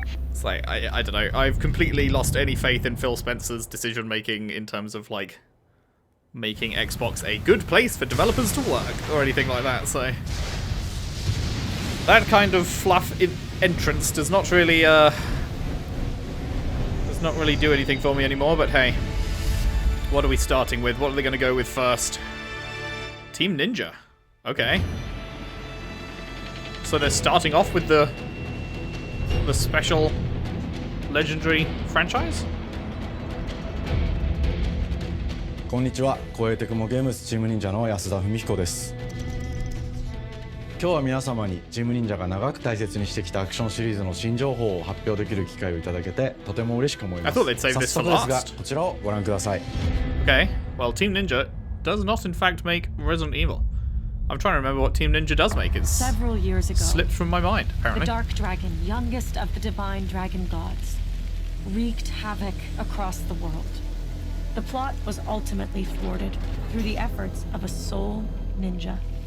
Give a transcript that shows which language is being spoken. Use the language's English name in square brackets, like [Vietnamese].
[English] It's like, I don't know, I've completely lost any faith in Phil Spencer's decision-making in terms of, like, making Xbox a good place for developers to work, or anything like that, so that kind of fluff entrance does not really do anything for me anymore, but hey, what are we starting with? What are they going to go with first? Team Ninja. Okay. So they're starting off with the special legendary franchise? [Japanese] こんにちは、超えてくもゲームズチーム忍者の安田文彦です。今日は皆様にチーム忍者が長く大切にしてきたアクションシリーズの新情報を発表できる機会をいただけてとても嬉しく思います。早速ですが、こちらをご覧ください。 [English] Okay, well, Team Ninja does not in fact make Resident Evil. I'm trying to remember what Team Ninja does make. It's several years ago, slipped from my mind, apparently. The Dark Dragon, youngest of the divine dragon gods, wreaked havoc across the world. The plot was ultimately thwarted through the efforts of a sole ninja.